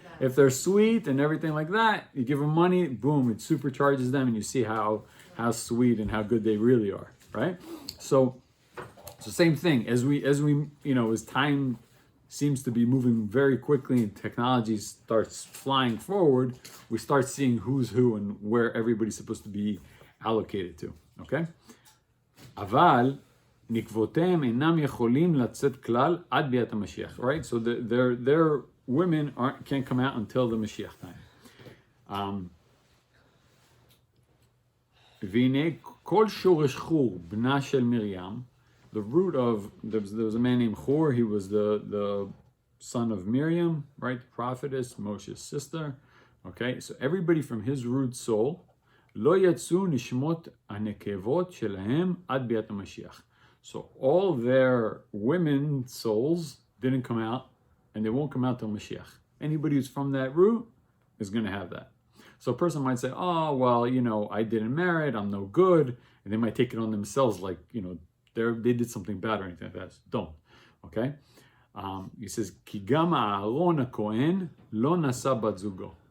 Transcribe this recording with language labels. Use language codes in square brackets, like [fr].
[en] If they're sweet and everything like that, you give them money, boom, it supercharges them, and you see how sweet and how good they really are, right? So same thing as time seems to be moving very quickly and technology starts flying forward, we start seeing who's who and where everybody's supposed to be allocated to. Okay? [he] אבל נקבותיהם אינם יכולים לצאת כלל עד ביאת המשיח. [en] Right? So their women can't come out until the Mashiach time. [he] והנה כל שורש חור בנה של מרים, [en] the root of, there was a man named Hur, he was the son of Miriam, right, the prophetess, Moshe's sister. Okay, so everybody from his root soul, [he] לא יצאו נשמות הנקבות שלהם עד ביאת המשיח. [en] So all their women souls didn't come out, and they won't come out till Mashiach. Anybody who's from that root is going to have that. So a person might say, oh, well, I didn't merit, I'm no good, and they might take it on themselves they did something bad or anything like that. So don't. Okay? He says, [he] כי גם אהרון הכהן לא נשא בת זוגו.